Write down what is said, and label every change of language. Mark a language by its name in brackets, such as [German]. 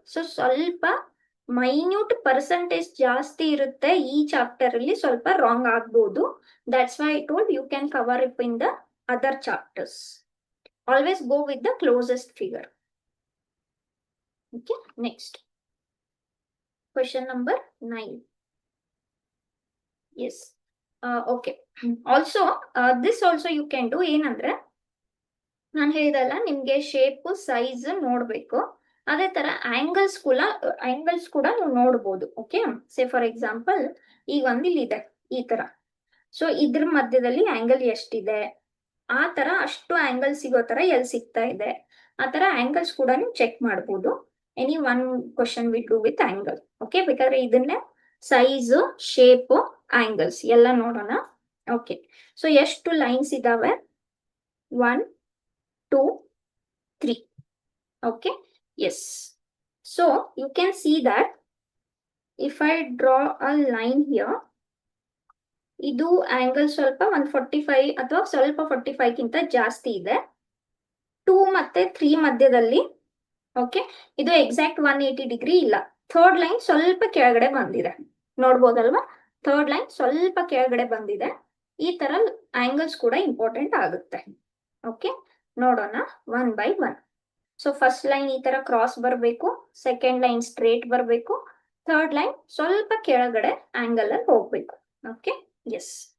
[Kannada] So ಸ್ವಲ್ಪ minute percentage ಜಾಸ್ತಿ ಇರುತ್ತೆ ಈ ಚಾಪ್ಟರ್ ಅಲ್ಲಿ, ಸ್ವಲ್ಪ ರಾಂಗ್ ಆಗ್ಬೋದು. [English] That's why I told you can cover it in the other chapters. Always go with the closest figure. Okay, next question number 9. Yes. Okay. Also, this also you can do. [Kannada] ಏನಂದ್ರೆ ನಾನು ಹೇಳಿದಲ್ಲ, ನಿಮ್ಗೆ shape size ನೋಡ್ಬೇಕು, ಅದೇ ತರ angles ಕೂಡ ನೀವು ನೋಡ್ಬೋದು. ಓಕೆ, [English] say for example [Kannada] ಈಗ ಇಲ್ಲಿದೆ ಈ ತರ. ಸೊ ಇದ್ರ ಮಧ್ಯದಲ್ಲಿ ಆಂಗಲ್ ಎಷ್ಟಿದೆ, ಆ ತರ ಅಷ್ಟು ಆಂಗಲ್ ಸಿಗೋ ತರ ಎಲ್ಲಿ ಸಿಗ್ತಾ ಇದೆ, ಆ ತರ ಆಂಗಲ್ಸ್ ಕೂಡ ನೀವು ಚೆಕ್ ಮಾಡ್ಬೋದು. [English] Any one question will do with angle. [Kannada] Okay, ಬೇಕಾದ್ರೆ ಇದನ್ನೇ ಸೈಜ್, ಶೇಪ್, ಆಂಗಲ್ಸ್ ಎಲ್ಲ ನೋಡೋಣ. ಓಕೆ, ಸೊ ಎಷ್ಟು ಲೈನ್ಸ್ ಇದಾವೆ? 1 2 3. [English] okay, yes, so you can see that if I draw a line here, [Kannada] ಇದು ಆಂಗಲ್ ಸ್ವಲ್ಪ 145 ಅಥವಾ ಸ್ವಲ್ಪ 45 ಗಿಂತ ಜಾಸ್ತಿ ಇದೆ. 2 ಮತ್ತೆ 3 ಮಧ್ಯದಲ್ಲಿ ಓಕೆ, ಇದು ಎಕ್ಸಾಕ್ಟ್ 180 ಡಿಗ್ರಿ ಇಲ್ಲ. ಥರ್ಡ್ ಲೈನ್ ಸ್ವಲ್ಪ ಕೆಳಗಡೆ ಬಂದಿದೆ, ನೋಡ್ಬೋದಲ್ವಾ? ಥರ್ಡ್ ಲೈನ್ ಸ್ವಲ್ಪ ಕೆಳಗಡೆ ಬಂದಿದೆ. ಈ ತರ ಆಂಗಲ್ಸ್ ಕೂಡ ಇಂಪಾರ್ಟೆಂಟ್ ಆಗುತ್ತೆ. ಓಕೆ, ನೋಡೋಣ one by one. So first line ಈ ತರ ಕ್ರಾಸ್ ಬರಬೇಕು, ಸೆಕೆಂಡ್ ಲೈನ್ ಸ್ಟ್ರೇಟ್ ಬರಬೇಕು, ಥರ್ಡ್ ಲೈನ್ ಸ್ವಲ್ಪ ಕೆಳಗಡೆ ಆಂಗಲ್ ಅಲ್ಲಿ ಹೋಗ್ಬೇಕು. Okay, S.